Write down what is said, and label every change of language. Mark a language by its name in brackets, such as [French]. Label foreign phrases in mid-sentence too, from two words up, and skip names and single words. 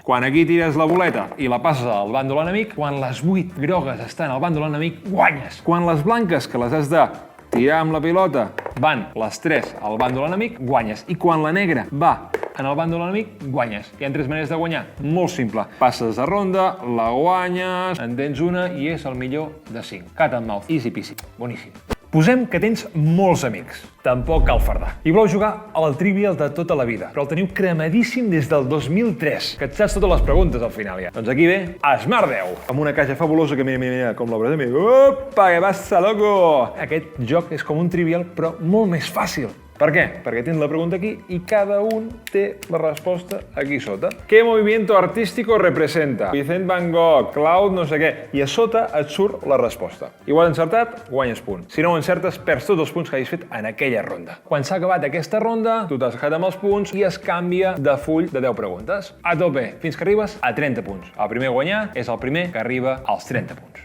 [Catalan] Quan aquí tires la boleta i la passes al bàndol enemic, quan les 8 grogues estan al bàndol enemic, guanyes. Quan les blanques, que les has de tirar amb la pilota, van les 3 al bàndol enemic, guanyes. I quan la negra va en el bàndol enemic, guanyes. Hi ha 3 maneres de guanyar. Molt simple. Passes a ronda, la guanyes, en tens una i és el millor de 5. [English] Cat and Mouth. Easy peasy. [Catalan] Boníssim. Posem que tens molts amics. Tampoc cal fardar. I voleu jugar al Trivial de tota la vida, però el teniu cremadíssim des del 2003, que et saps totes les preguntes al final ja. Doncs aquí ve Smart 10, amb una caixa fabulosa que mira, com l'obres de mi. Opa, que passa, loco! Aquest joc és com un Trivial, però molt més fàcil. Per què? Perquè tens la pregunta aquí i cada un té la resposta aquí sota. [Spanish] ¿Qué movimiento artístico representa? [Catalan] Vicent Van Gogh, Claude no sé què. I a sota et surt la resposta. Igual encertat, guanyes punt. Si no ho encertes, perds tots els punts que hagis fet en aquella ronda. Quan s'ha acabat aquesta ronda, tu t'has quedat amb els punts i es canvia de full de 10 preguntes. A tope, fins que arribes a 30 punts. El primer a guanyar és el primer que arriba als 30 punts.